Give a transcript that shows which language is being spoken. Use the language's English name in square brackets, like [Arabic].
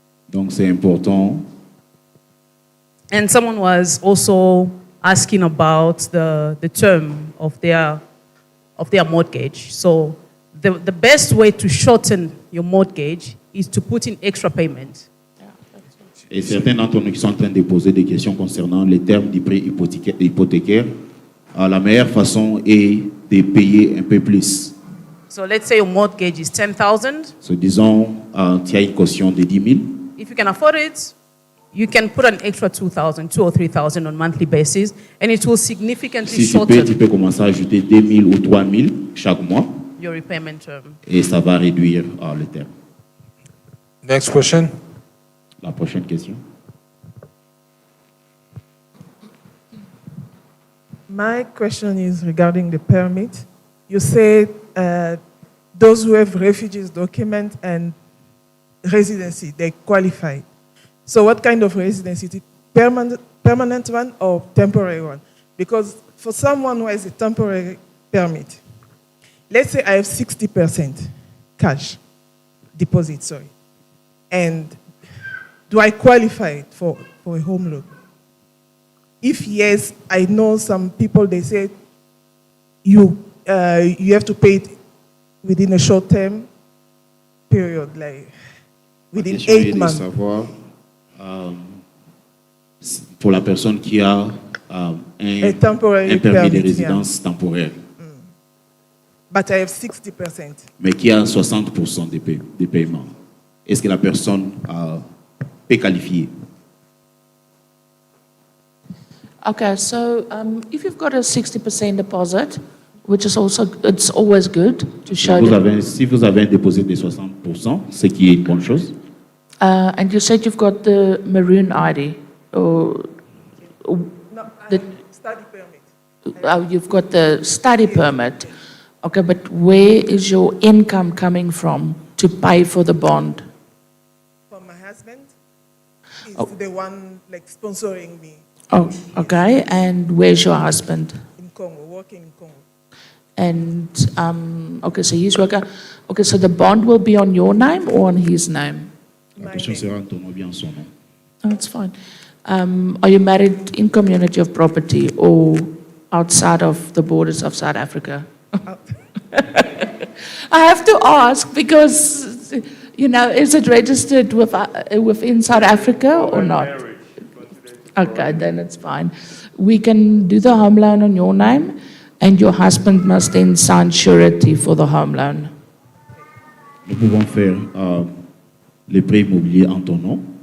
[French] Donc, c'est important. [English] And someone was also asking about the term of their mortgage. So the best way to shorten your mortgage is to put in extra payment. [French] Et certains d'entre nous qui sont en train de poser des questions concernant les termes du prêt hypothécaire, la meilleure façon est de payer un peu plus. [English] So let's say your mortgage is 10,000. [French] So, disons, tu as une caution de 10 000. [English] If you can afford it, you can put an extra 2,000, 2,000 or 3,000 on monthly basis, and it will significantly [French] Si tu [English] shorten [French] peux commencer à ajouter 2 000 ou 3 000 chaque mois, [English] your repayment term. [French] et ça va réduire le terme. [English] Next question. [French] La prochaine question. [English] My question is regarding the permit. You said those who have refugees document and residency, they qualify. So what kind of residency? Is it permanent one or temporary one? Because for someone who has a temporary permit, let's say I have 60% cash deposit, sorry, and do I qualify for a home loan? If yes, I know some people, they say you have to pay it within a short-term period, like within 8 months. [French] Savoir, pour la personne qui a un permis de résidence temporaire, [English] But I have 60%. [French] mais qui a 60% des paiements, est-ce que la personne peut qualifier? [English] Okay, so if you've got a 60% deposit, which is also, it's always good to show [French] Si vous avez un dépôt de 60%, ce qui est une bonne chose, [English] and you said you've got the maroon ID, or No, I The- have study permit. oh, you've got the study permit. Okay, but where is your income coming from to pay for the bond? From my husband. He's Oh. the one like sponsoring me Oh, okay, and where's your husband? in Congo, working in Congo. And, okay, so he's working, okay, so the bond will be on your name or on his name? [French] la question sera en ton nom, bien son nom. [English] Oh, that's fine. Are you married in community of property or outside of the borders of South Africa? I have to ask because, you know, is it registered within South Africa or not? Okay, then it's fine. We can do the home loan on your name, and your husband must then sign surety for the home loan. [French] Nous pouvons faire les prêts immobiliers en ton nom.